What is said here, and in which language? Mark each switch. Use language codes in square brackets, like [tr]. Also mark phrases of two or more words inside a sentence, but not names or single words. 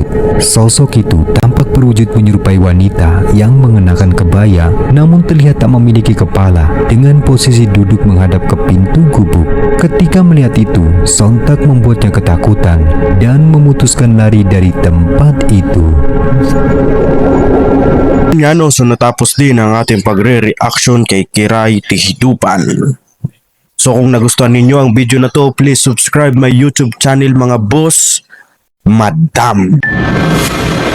[id] Sosok itu tampak berwujud menyerupai wanita yang mengenakan kebaya namun terlihat tak memiliki kepala dengan posisi duduk menghadap ke pintu gubuk. Ketika melihat itu, sontak membuatnya ketakutan dan memutuskan lari dari tempat itu. [tl] Yan, so natapos din ang ating pagre-reaction kay Kiray Kehidupan. So kung nagustuhan ninyo ang video na to, [en] please subscribe my YouTube channel [tl] mga boss, madam.